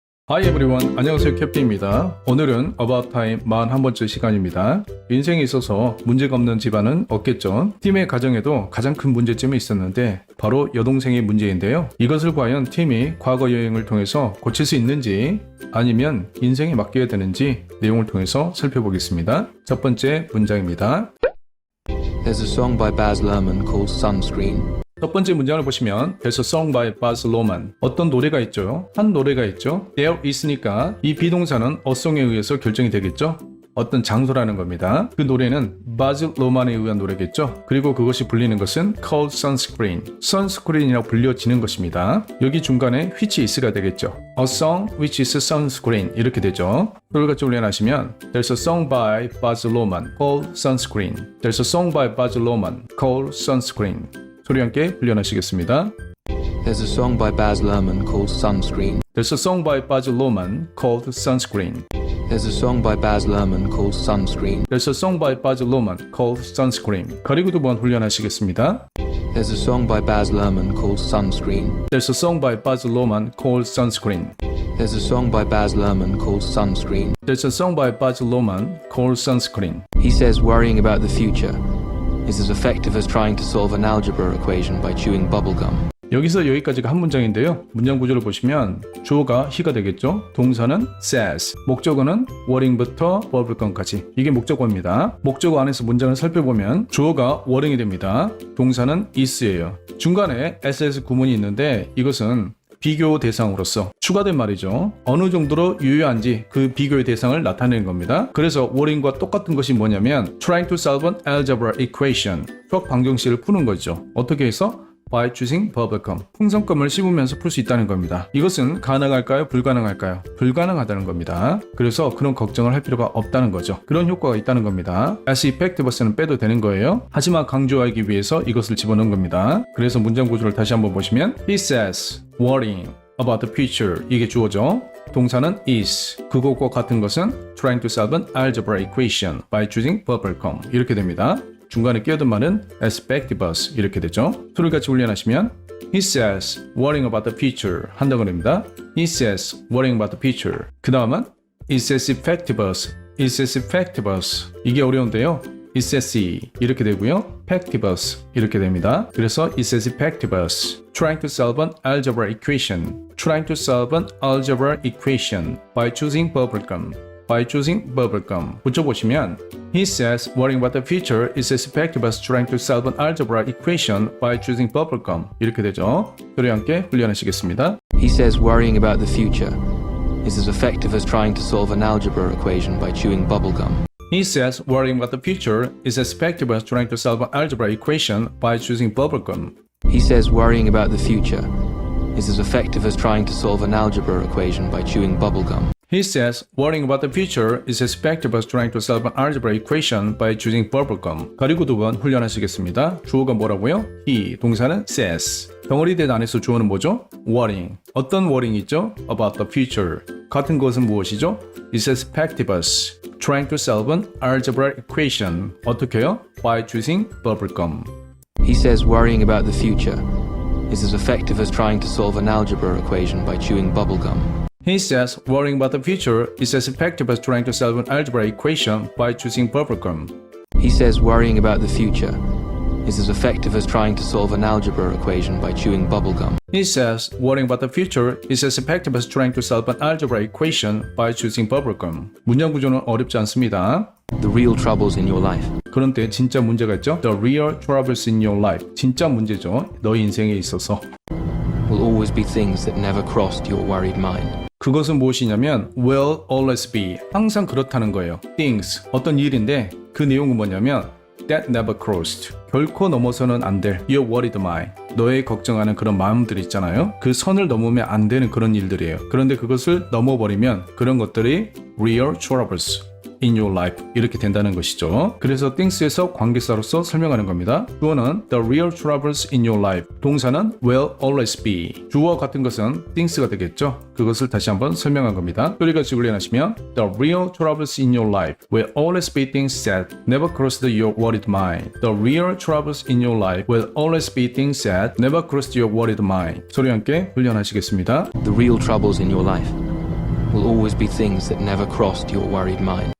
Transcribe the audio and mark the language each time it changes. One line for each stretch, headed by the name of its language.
English: Hi everyone,
Korean: 안녕하세요 캡틴입니다. 오늘은 About Time 41번째 시간입니다. 인생에 있어서 문제가 없는 집안은 없겠죠. 팀의 가정에도 가장 큰 문제점이 있었는데 바로 여동생의 문제인데요. 이것을 과연 팀이 과거 여행을 통해서 고칠 수 있는지 아니면 인생에 맡겨야 되는지 내용을 통해서 살펴보겠습니다. 첫 번째 문장입니다.
English: There's a song by Baz Luhrmann called Sunscreen.
Korean: 첫 번째 문장을 보시면
English: There's a song by Baz Luhrmann.
Korean: 어떤 노래가 있죠? 한 노래가 있죠? There 있으니까 이 비동사는 a song에 의해서 결정이 되겠죠? 어떤 장소라는 겁니다. 그 노래는 바즈 로만에 의한 노래겠죠? 그리고 그것이 불리는 것은
English: called sunscreen.
Korean: sunscreen이라고 불려지는 것입니다. 여기 중간에 which is가 되겠죠?
English: A song which is sunscreen
Korean: 이렇게 되죠. 그걸같이 훈련하시면
English: There's a song by Baz Luhrmann called sunscreen. There's a song by Baz Luhrmann called sunscreen.
Korean: 소리 함께 훈련하시겠습니다.
English: There's a song by Baz Luhrmann called Sunscreen. There's a song by Baz Luhrmann called Sunscreen. There's a song by Baz Luhrmann called Sunscreen. There's a song by Baz Luhrmann called Sunscreen.
Korean: 가리고 두 번 훈련하시겠습니다.
English: There's a song by Baz Luhrmann called Sunscreen. There's a song by Baz Luhrmann called Sunscreen. There's a song by Baz Luhrmann called Sunscreen. There's a song by Baz Luhrmann called Sunscreen. He says worrying about the future is as effective as trying to solve an algebra equation by chewing bubblegum.
Korean: 여기서 여기까지가 한 문장인데요. 문장 구조를 보시면 주어가 he가 되겠죠. 동사는 says, 목적어는 worrying부터 bubblegum까지. 이게 목적어입니다. 목적어 안에서 문장을 살펴보면 주어가 worrying이 됩니다. 동사는 is예요. 중간에 ss 구문이 있는데 이것은 비교 대상으로서 추가된 말이죠. 어느 정도로 유효한지 그 비교의 대상을 나타내는 겁니다. 그래서 worrying과 똑같은 것이 뭐냐면
English: trying to solve an algebra equation.
Korean: 수학 방정식을 푸는 거죠. 어떻게 해서?
English: by choosing bubblegum.
Korean: 풍선껌을 씹으면서 풀 수 있다는 겁니다. 이것은 가능할까요? 불가능할까요? 불가능하다는 겁니다. 그래서 그런 걱정을 할 필요가 없다는 거죠. 그런 효과가 있다는 겁니다. as effective는 빼도 되는 거예요. 하지만 강조하기 위해서 이것을 집어넣은 겁니다. 그래서 문장 구조를 다시 한번 보시면
English: He says worrying about the future.
Korean: 이게 주어죠. 동사는 is. 그것과 같은 것은
English: trying to solve an algebra equation by choosing bubblegum.
Korean: 이렇게 됩니다. 중간에 끼어든 말은 aspectibus 이렇게 되죠. 소리를 같이 훈련하시면
English: He says worrying about the future
Korean: 한다고 합니다.
English: He says worrying about the future.
Korean: 그 다음은
English: It says effectivus. It says effectivus.
Korean: 이게 어려운데요.
English: It says
Korean: 이렇게 되고요. effectivus 이렇게 됩니다. 그래서
English: It says effectivus. Trying to solve an algebra equation. Trying to solve an algebra equation by choosing bubblegum. by choosing bubblegum.
Korean: 붙여보시면
English: He says worrying about the future is as effective as trying to solve an algebra equation by choosing bubblegum.
Korean: 이렇게 되죠. 소리 함께 훈련하시겠습니다.
English: He says worrying about the future is as effective as trying to solve an algebra equation by chewing bubblegum. He says worrying about the future is as effective as trying to solve an algebra equation by choosing bubblegum. He says worrying about the future is as effective as trying to solve an algebra equation by chewing bubblegum. He says worrying about the future is as effective as trying to solve an algebra equation by choosing bubblegum.
Korean: 가리고 두 번 훈련하시겠습니다. 주어가 뭐라고요? He, 동사는 says. 덩어리 대 안에서 주어는 뭐죠? worrying. 어떤 worrying 있죠?
English: about the future.
Korean: 같은 것은 무엇이죠?
English: Is as effective as trying to solve an algebra equation.
Korean: 어떻게요?
English: By choosing bubblegum. He says worrying about the future is as effective as trying to solve an algebra equation by chewing bubblegum. He says worrying about the future is as effective as trying to solve an algebra equation by choosing bubblegum. He says worrying about the future is as effective as trying to solve an algebra equation by chewing bubblegum. He says worrying about the future is as effective as trying to solve an algebra equation by choosing bubblegum.
Korean: 문장 구조는 어렵지 않습니다.
English: The real troubles in your life.
Korean: 그런데 진짜 문제가 있죠.
English: The real troubles in your life.
Korean: 진짜 문제죠. 너희 인생에 있어서.
English: Will always be things that never crossed your worried mind.
Korean: 그것은 무엇이냐면
English: will always be.
Korean: 항상 그렇다는 거예요. things. 어떤 일인데 그 내용은 뭐냐면
English: that never crossed.
Korean: 결코 넘어서는 안 될
English: your worried mind.
Korean: 너의 걱정하는 그런 마음들 있잖아요. 그 선을 넘으면 안 되는 그런 일들이에요. 그런데 그것을 넘어버리면 그런 것들이
English: real troubles in your life
Korean: 이렇게 된다는 것이죠. 그래서 things에서 관계사로서 설명하는 겁니다. 주어는
English: the real troubles in your life.
Korean: 동사는
English: will always be.
Korean: 주어와 같은 것은 things가 되겠죠. 그것을 다시 한번 설명한 겁니다. 소리같이 훈련하시면
English: the real troubles in your life will always be things that never crossed your worried mind. The real troubles in your life will always be things that never crossed your worried mind.
Korean: 소리 함께 훈련하시겠습니다.
English: The real troubles in your life will always be things that never crossed your worried mind.